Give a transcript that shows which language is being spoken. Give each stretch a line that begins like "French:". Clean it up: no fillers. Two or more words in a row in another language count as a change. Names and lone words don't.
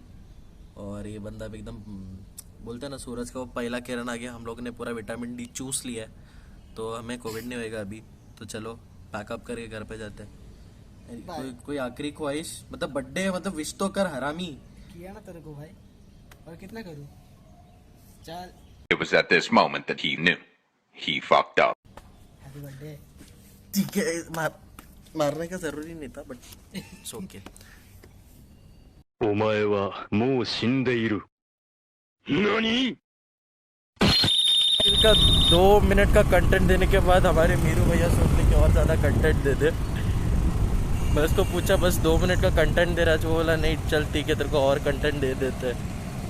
Hindi: और ये बंदा भी एकदम बोलते हैं ना, सूरज का वो पहला किरण आ गया। हम लोग ने पूरा विटामिन डी चूस लिया है, तो हमें कोविड नहीं होएगा अभी। तो चलो पैकअप करके घर पे जाते हैं। कोई आखिरी ख्वाहिश, मतलब बर्थडे, मतलब विश तो कर हरामी। किया ना तेरे को भाई, और कितना करूं? चल
English: It was at this moment that he knew. He fucked up. happy birthday.
Hindi: ठीक है, मारने का जरूरी नहीं था,
English: but it's okay.
Japanese: お前はもう死んでいる。何
Hindi: इनका 2 मिनट का कंटेंट देने के बाद हमारे मीरू भैया सोचने कि और ज़्यादा कंटेंट दे दे। मैं उसको पूछा बस 2 मिनट का कंटेंट दे रहा है, जो बोला नहीं चल ठीक है तेरे को और कंटेंट दे देते हैं।